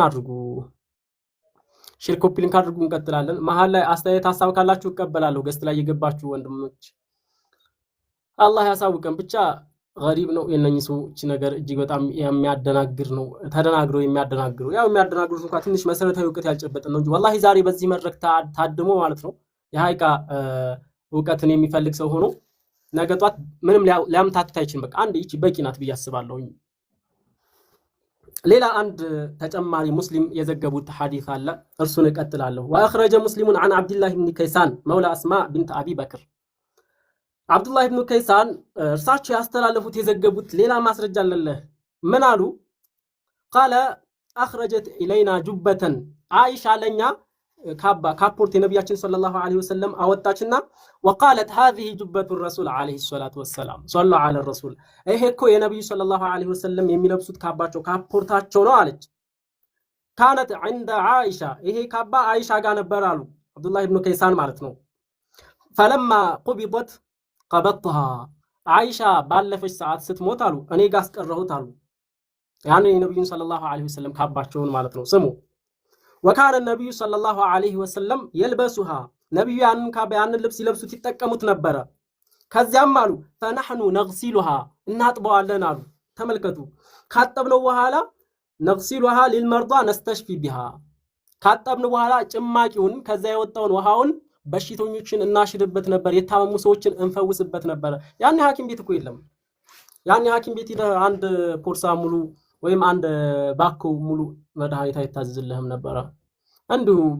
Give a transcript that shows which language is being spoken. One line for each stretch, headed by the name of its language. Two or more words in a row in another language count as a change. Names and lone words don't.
Amharic: አድርጉ፣ ሼር ኮፒ ሊንክ አድርጉ። እንቀጥላለን። መሀል ላይ አስተያየት ሀሳብ ካላችሁ እቀበላለሁ። ገስት ላይ የገባችሁ ወንድሞች አላህ ያሳውቀን። ብቻ ገሪብ ነው የነኚህ ሰዎች ነገር፣ እጅግ በጣም የሚያደናግር ነው። ተደናግረው የሚያደናግሩ ያው የሚያደናግሩት እንኳን ትንሽ መሰረታዊ እውቀት ያልጨበጠን ነው እንጂ ወላሂ ዛሬ በዚህ መድረክ ታድሞ ማለት ነው የሐቂቃ እውቀትን የሚፈልግ ሰው ሆኖ ነገ ጧት ምንም ሊያምታቱት አይችልም። በቃ አንድ ይቺ በቂ ናት ብዬ አስባለሁ። ሌላ አንድ ተጨማሪ ሙስሊም የዘገቡት ሐዲስ አለ፣ እርሱን እቀጥላለሁ። ወአኽረጀ ሙስሊሙን
Arabic: عن عبد الله بن كيسان مولى اسماء بنت ابي بكر
Amharic: አብዱላህ ኢብኑ ከይሳን እርሳቸው ያስተላለፉት የዘገቡት ሌላ ማስረጃ አለ። ምን አሉ?
Arabic: قال اخرجت الينا جبة عائشه
Amharic: ለኛ ካፖርት የነብያችን
Arabic: صلى الله عليه وسلم አወጣችና وقالت هذه جبة الرسول عليه الصلاه والسلام صلى على الرسول
Amharic: ይሄ እኮ የነብዩ
Arabic: صلى الله عليه وسلم
Amharic: የሚለብሱት ካባቸው ካፖርታቸው ነው አለች።
Arabic: كانت عند عائشه
Amharic: ይሄ ካባ አይሻ ጋር ነበር አሉ አብዱላህ ኢብኑ ከይሳን ማለት ነው።
Arabic: فلما قبضت قبضتها
Amharic: አይሻ ባለፈች ሰዓት ስትሞት አሉ እኔ ጋር አስቀረሁት አሉ። ያኔ የነብዩን ሰለላሁ ዐለይሂ ወሰለም ካባቸውን ማለት ነው። ስሙ
Arabic: وكان النبي صلى الله عليه وسلم يلبسها
Amharic: ነብዩ ያንን ልብስ ይለብሱት ይጠቀሙት ነበር። ከዚያም አሉ
Arabic: فنحن نغسلها
Amharic: እናጥበዋለን አሉ። ተመልከቱ፣ ካጠብነው በኋላ
Arabic: نغسلها للمرضى نستشفي بها
Amharic: ካጠብን በኋላ ጭማቂውን ከዛ የወጣውን ውሃውን በሽተኞችን እናሽርበት ነበር፣ የታመሙ ሰዎችን እንፈውስበት ነበር። ያኔ ሐኪም ቤት እኮ የለም። ያኔ ሐኪም ቤት አንድ ፖርሳ ሙሉ ወይም አንድ ባኮ ሙሉ መድኃኒት አይታዘዝልህም ነበር። እንዲሁ